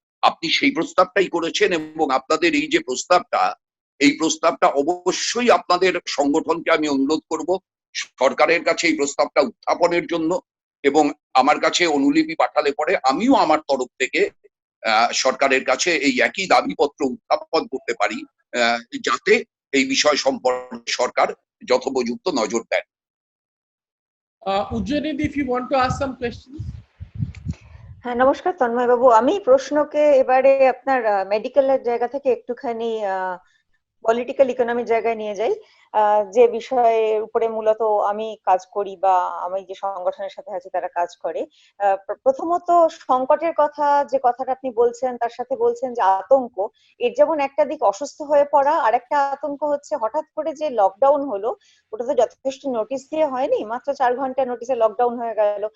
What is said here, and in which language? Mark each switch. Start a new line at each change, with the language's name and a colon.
Bangla: আপনি সেই প্রস্তাবটাই করেছেন এবং আপনাদের এই যে প্রস্তাবটা, এই প্রস্তাবটা অবশ্যই আপনাদের সংগঠনকে আমি অনুরোধ করব সরকারের কাছে এই প্রস্তাবটা উত্থাপনের জন্য, এবং আমার কাছে অনুলিপি পাঠালে পরে আমিও আমার তরফ থেকে সরকারের কাছে এই একই দাবিপত্র উত্থাপন করতে পারি, যাতে এই বিষয় সম্পর্কে সরকার যথোপযুক্ত নজর দেন।
English: Ujjanidhi, if you want to ask some questions.
Bangla: হ্যাঁ, নমস্কার তন্ময় বাবু। আমি প্রশ্নকে এবারে আপনার মেডিকেলের জায়গা থেকে একটুখানি পলিটিক্যাল ইকোনমির জায়গায় নিয়ে যাই, যে বিষয়ের উপরে মূলত আমি কাজ করি বা আমি যে সংগঠনের সাথে আছি তারা কাজ করে। প্রথমত সংকটের কথা, যে কথাটা আপনি বলছেন তার সাথে বলছেন যে আতঙ্ক, এর যেমন একটা দিক অসুস্থ হয়ে পড়া, আর একটা আতঙ্ক হচ্ছে হঠাৎ করে যে লকডাউন হলো, ওটা তো যথেষ্ট নোটিশ দিয়ে হয়নি, মাত্র 4 ঘন্টা নোটিশে লকডাউন হয়ে গেল।